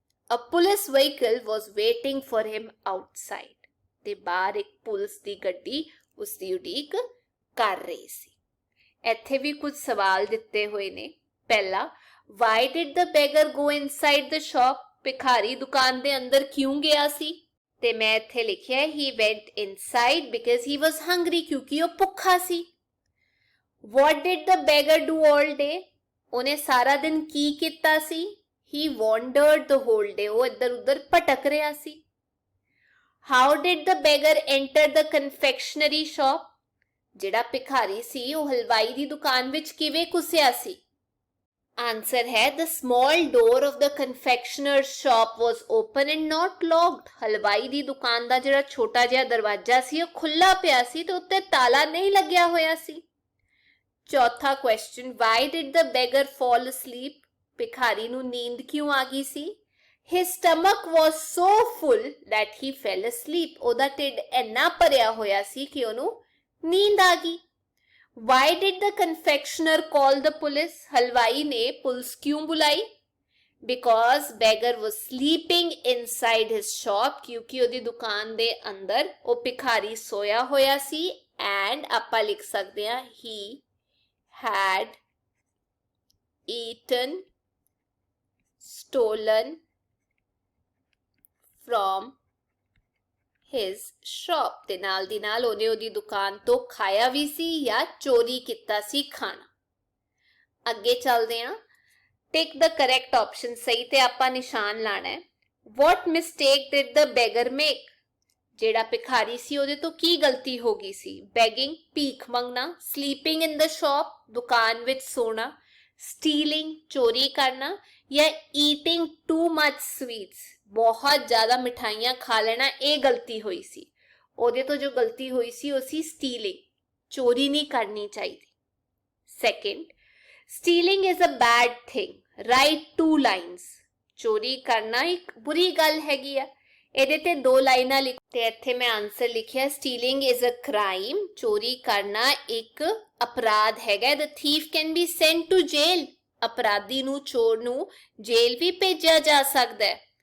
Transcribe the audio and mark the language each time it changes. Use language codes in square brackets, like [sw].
[en] A police vehicle was waiting for him outside [pa] ਤੇ ਬਾਹਰ ਇੱਕ ਪੁਲਿਸ ਦੀ ਗੱਡੀ ਉਸ ਦੀ ਉਡੀਕ ਕਰ ਰਹੀ ਸੀ। ਇੱਥੇ ਵੀ ਕੁਝ ਸਵਾਲ ਦਿੱਤੇ ਹੋਏ ਨੇ। ਪਹਿਲਾ, [en] why did the beggar go inside the shop? [pa] ਭਿਖਾਰੀ ਦੁਕਾਨ ਦੇ ਅੰਦਰ ਕਿਉਂ ਗਿਆ ਸੀ? ਤੇ ਮੈਂ ਇੱਥੇ ਲਿਖਿਆ [en] he went inside because he was hungry [pa] ਕਿਉਂਕਿ ਉਹ ਭੁੱਖਾ ਸੀ। [en] What did the beggar do all day? [pa] ਉਹਨੇ ਸਾਰਾ ਦਿਨ ਕੀ ਕੀਤਾ ਸੀ? [en] He wandered the whole day [pa] ਉਹ ਇੱਧਰ ਉੱਧਰ ਭਟਕ ਰਿਹਾ ਸੀ। [en] How did the beggar enter the confectionery shop? [pa] ਜਿਹੜਾ ਭਿਖਾਰੀ ਸੀ ਉਹ ਹਲਵਾਈ ਦੀ ਦੁਕਾਨ ਵਿੱਚ ਕਿਵੇਂ ਘੁਸਿਆ ਸੀ? ਆਨਸਰ ਹੈ [en] the small door of the confectioner's shop was open and not locked [pa] ਹਲਵਾਈ ਦੀ ਦੁਕਾਨ ਦਾ ਜਿਹੜਾ ਛੋਟਾ ਜਿਹਾ ਦਰਵਾਜ਼ਾ ਸੀ ਉਹ ਖੁੱਲਾ ਪਿਆ ਸੀ ਤੇ ਉੱਤੇ ਤਾਲਾ ਨਹੀਂ ਲੱਗਿਆ ਹੋਇਆ ਸੀ। [en] ਚੌਥਾ question, why did the beggar fall asleep? [pa] ਭਿਖਾਰੀ ਨੂੰ ਨੀਂਦ ਕਿਉਂ ਆ ਗਈ ਸੀ? [en] His stomach was so full that he fell asleep [pa] ਉਹਦਾ ਢਿੱਡ ਇੰਨਾ ਭਰਿਆ ਹੋਇਆ ਸੀ ਕਿ ਉਹਨੂੰ ਨੀਂਦ ਆ ਗਈ। [en] Why did the confectioner call the police? [pa] ਹਲਵਾਈ ਨੇ ਪੁਲਿਸ ਕਿਉਂ ਬੁਲਾਈ? [en] Because beggar was sleeping inside his shop [pa] ਕਿਉਂਕਿ ਉਹਦੀ ਦੁਕਾਨ ਦੇ ਅੰਦਰ ਉਹ ਭਿਖਾਰੀ ਸੋਇਆ ਹੋਇਆ ਸੀ and ਆਪਾਂ ਲਿਖ ਸਕਦੇ ਹਾਂ [en] he had eaten stolen from his shop [pa] ਤੇ ਨਾਲ ਦੀ ਨਾਲ ਉਹਨੇ ਉਹਦੀ ਦੁਕਾਨ ਤੋਂ ਖਾਇਆ ਵੀ ਸੀ ਜਾਂ ਚੋਰੀ ਕੀਤਾ ਸੀ ਖਾਣਾ। ਅੱਗੇ ਚੱਲਦੇ ਹਾਂ। ਟਿਕ [en] the correct option [pa] ਸਹੀ ਤੇ ਆਪਾਂ ਨਿਸ਼ਾਨ ਲਾਣਾ ਹੈ। [en] What mistake did the beggar make? [pa] ਜਿਹੜਾ ਭਿਖਾਰੀ ਸੀ ਉਹਦੇ ਤੋਂ ਕੀ ਗਲਤੀ ਹੋ ਗਈ ਸੀ? Begging ਭੀਖ ਮੰਗਣਾ, [en] sleeping in the shop [pa] ਦੁਕਾਨ ਵਿੱਚ ਸੋਣਾ, stealing ਚੋਰੀ ਕਰਨਾ ਜਾਂ [en] eating too much sweets [pa] ਬਹੁਤ ਜ਼ਿਆਦਾ ਮਿਠਾਈਆਂ ਖਾ ਲੈਣਾ ਇਹ ਗਲਤੀ ਹੋਈ ਸੀ। ਉਹਦੇ ਤੋਂ ਜੋ ਗਲਤੀ ਹੋਈ ਸੀ ਉਹ ਸੀ stealing ਚੋਰੀ ਨਹੀਂ ਕਰਨੀ ਚਾਹੀਦੀ। [en] Second, stealing is a bad thing. Write 2 lines [pa] ਚੋਰੀ ਕਰਨਾ ਇੱਕ ਬੁਰੀ ਗੱਲ ਹੈਗੀ ਆ। ਇਹਦੇ ਤੇ 2 ਲਾਈਨਾਂ ਲਿਖ ਤੇ ਇੱਥੇ ਮੈਂ ਆਨਸਰ ਲਿਖਿਆ [en] stealing is a crime [pa] ਚੋਰੀ ਕਰਨਾ ਇੱਕ ਅਪਰਾਧ ਹੈਗਾ। [en] The thief can be sent to jail [pa] ਅਪਰਾਧੀ ਨੂੰ ਚੋਰ ਨੂੰ ਜੇਲ੍ਹ ਵੀ ਭੇਜਿਆ ਜਾ ਸਕਦਾ ਹੈ।